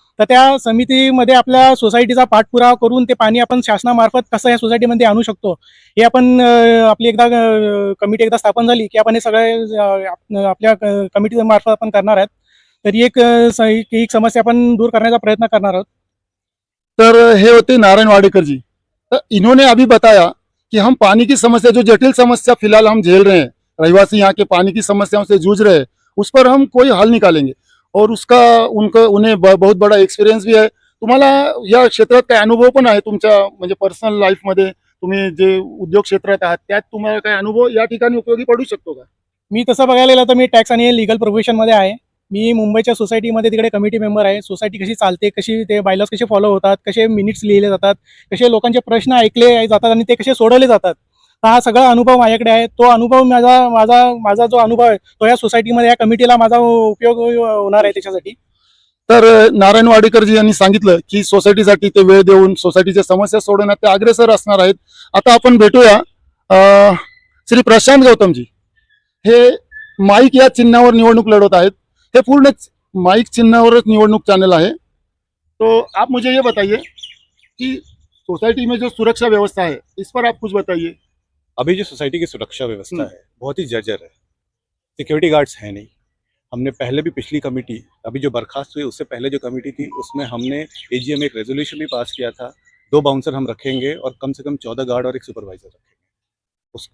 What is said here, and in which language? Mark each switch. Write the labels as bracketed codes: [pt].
[mr] तर त्या समितीमध्ये आपल्या सोसायटीचा पाठपुरावा करून ते पाणी आपण शासनामार्फत कसं या सोसायटीमध्ये आणू शकतो हे आपण आपली कमिटी एकदा स्थापन झाली की आपण हे सगळे आपल्या कमिटीमार्फत आपण करणार आहेत. तरी एक समस्या आपण दूर करण्याचा प्रयत्न करणार आहोत. तर हे होते नारायण वाडेकर जी. [hi] तो इन्होंने अभी बताया कि हम पानी की समस्या, जो जटिल समस्या फिलहाल हम झेल रहे हैं, रहिवासी यहाँ के पानी की समस्याओं से जूझ रहे हैं, उस पर हम कोई हल निकालेंगे और उसका उन्हें बहुत बड़ा एक्सपिरियन्स भी है. [mr] तुम्हाला या क्षेत्रात काय अनुभव पण आहे तुमच्या, म्हणजे पर्सनल लाईफमध्ये तुम्ही जे उद्योग क्षेत्रात आहात त्यात तुम्हाला काय अनुभव या ठिकाणी उपयोगी पडू शकतो का? मी तसं बघायला गेलं तर मी टॅक्स आणि लिगल प्रोफेशनमध्ये आहे मी मुंबईच्या सोसायटीमध्ये तिकडे कमिटी मेंबर आहे. सोसायटी कशी चालते, कशी ते बायलॉज कसे फॉलो होतात, कसे मिनिट्स लिहिले जातात, कसे लोकांचे प्रश्न ऐकले जातात आणि ते कसे सोडवले जातात. तर हा सगळा अनुभव माझ्याकडे आहे. तो अनुभव माझा जो अनुभव आहे तो या सोसायटीमध्ये या कमिटीला माझा उपयोग होणार आहे त्याच्यासाठी. तर नारायण वाडेकरजी यांनी सांगितलं की सोसायटीसाठी ते वेळ देऊन सोसायटीच्या समस्या सोडवण्यात ते अग्रेसर असणार आहेत. आता आपण भेटूया श्री प्रशांत गौतमजी. हे माईक या चिन्हावर निवडणूक लढवत आहेत. हे पूर्ण माईक चिन्हावरच निवडणूक [hi] चैनल है। तो आप मुझे ये बताइए कि सोसाइटी में जो सुरक्षा व्यवस्था है इस पर आप कुछ बताइए। अभी जो सोसाइटी की सुरक्षा व्यवस्था है बहुत ही जर्जर है। सिक्योरिटी गार्ड्स हैं नहीं। हमने पहले भी पिछली कमेटी, अभी जो बर्खास्त हुई उससे पहले जो कमेटी थी उसमें हमने एजीएम एक रेजोल्यूशन भी पास किया था, 2 बाउंसर हम रखेंगे और कम से कम 14 गार्ड और एक सुपरवाइजर रखेंगे।